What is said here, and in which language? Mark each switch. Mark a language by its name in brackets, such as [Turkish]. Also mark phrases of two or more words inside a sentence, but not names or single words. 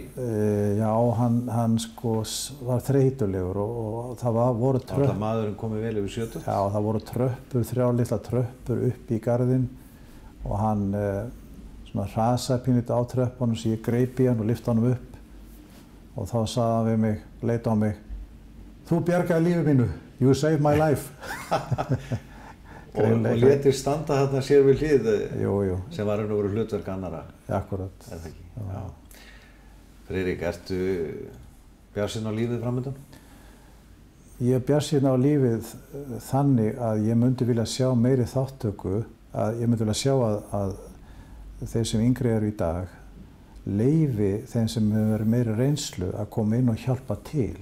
[Icelandic] Já, hann sko var þreytulegur og það voru tröppur. Alltaf maðurinn komið vel yfir 70? Já, það voru tröppur, 3 litla tröppur upp í garðinn og hann svona hrasaði pínlítið á tröppunum svo ég greip í hann og lyfti honum upp og þá sagði hann við mig, leit á mig: Þú bjargaði lífi mínu, [English] you saved my life. [Icelandic] og létir standa þarna sér við hlið jú. sem var enn og voru hlutverk annara. Akkurat. Er það ekki? Já. Friðrik, ertu bjartsýnn á lífið framöndan? Ég er bjartsýnn á lífið þannig að ég myndi vilja sjá meiri þátttöku, að ég myndi vilja sjá að þeir sem yngri eru í dag leyfi þeim sem hefur verið meiri reynslu að koma inn og hjálpa til.